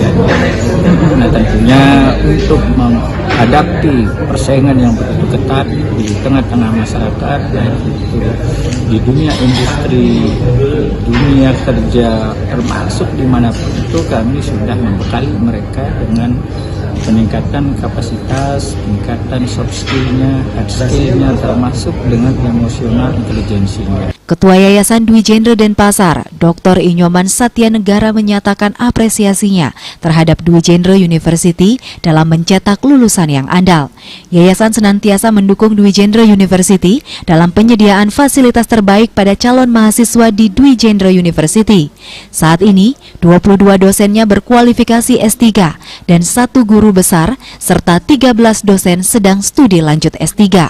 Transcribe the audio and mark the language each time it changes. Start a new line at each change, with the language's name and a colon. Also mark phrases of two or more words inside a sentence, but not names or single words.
Indonesian: Nah, tentunya untuk menghadapi persaingan yang begitu ketat di tengah-tengah masyarakat, baik itu di dunia industri, dunia kerja, termasuk dimanapun itu, kami sudah membekali mereka dengan peningkatan kapasitas, peningkatan
English: soft skill-
Indonesian: nya,
English: hard skill-
Indonesian: nya, termasuk dengan emosional intelijensinya. Ketua Yayasan Dwi Jendra Denpasar, Dr. Inyoman Satya Negara menyatakan apresiasinya terhadap Dwi Jendra University dalam mencetak lulusan yang andal. Yayasan senantiasa mendukung Dwi Jendra University dalam penyediaan fasilitas terbaik pada calon mahasiswa di Dwi Jendra University. Saat ini, 22 dosennya berkualifikasi S3 dan 1 guru besar serta 13 dosen sedang studi lanjut S3.